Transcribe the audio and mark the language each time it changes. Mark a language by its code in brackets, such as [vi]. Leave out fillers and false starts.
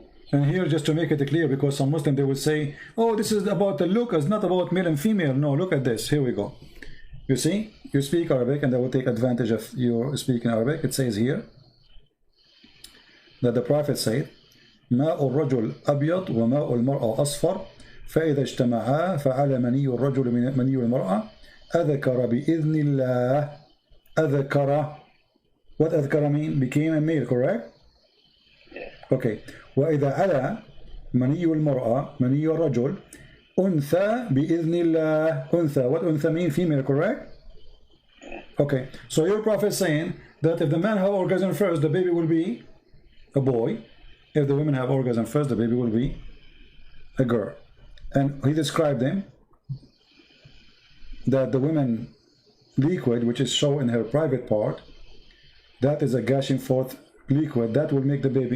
[en] And here, just to make it clear, because some Muslims, they will say, oh, this is about the look, it's not about male and female. No, look at this. Here we go. You see, you speak Arabic, and they will take advantage of your speaking Arabic. It says here that the Prophet said, [ar] ماء الرجل أبيض وماء المرأة أصفر فإذا اجتمعا فعلى مني الرجل مني المرأة أذكر بإذن الله. أذكر. [en] What أذكر mean? Became a male, correct? Okay. [ar] وإذا على مني المرأة مني الرجل أنثى بإذن الله. أنثى. [en] What أنثى mean? Female, correct? Okay. So your Prophet is saying that if the man have orgasm first, the baby will be a boy. If the women have orgasm first, the baby will be a girl. And he described them that the woman liquid, which is shown in her private part, that is a gushing forth liquid that will make the baby.